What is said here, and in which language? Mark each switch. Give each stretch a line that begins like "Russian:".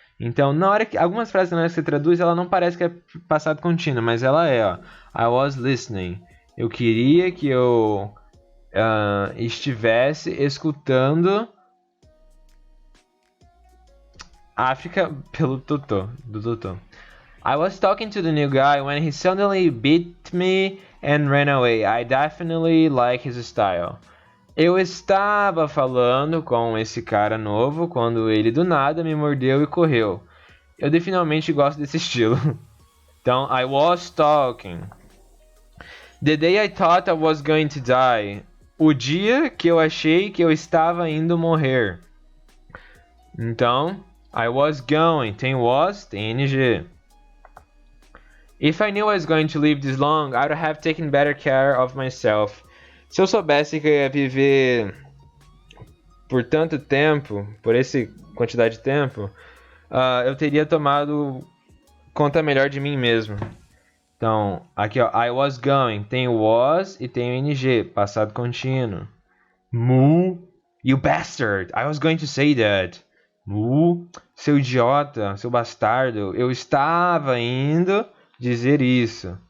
Portuguese: Então, na hora que algumas frases na hora que você traduz, ela não parece que é passado contínuo, mas ela é, ó.
English: I was listening.
Portuguese: Eu queria que eu estivesse escutando África pelo Totó, do Totó.
English: I was talking to the new guy when he suddenly beat me and ran away. I definitely like his style.
Portuguese: Eu estava falando com esse cara novo quando ele do nada me mordeu e correu. Eu definitivamente gosto desse estilo. Então,
English: I was talking. The day I thought I was going to die.
Portuguese: O dia que eu achei que eu estava indo morrer. Então,
English: I was going.
Portuguese: Tem was, tem ing.
English: If I knew I was going to live this long, I would have taken better care of myself.
Portuguese: Se eu soubesse que eu ia viver por tanto tempo, por essa quantidade de tempo, eu teria tomado conta melhor de mim mesmo. Então, aqui ó,
English: I was going,
Portuguese: tem o was e tem o ing, passado contínuo.
English: Moo, you bastard, I was going to say that.
Portuguese: Moo, seu idiota, seu bastardo, eu estava indo dizer isso.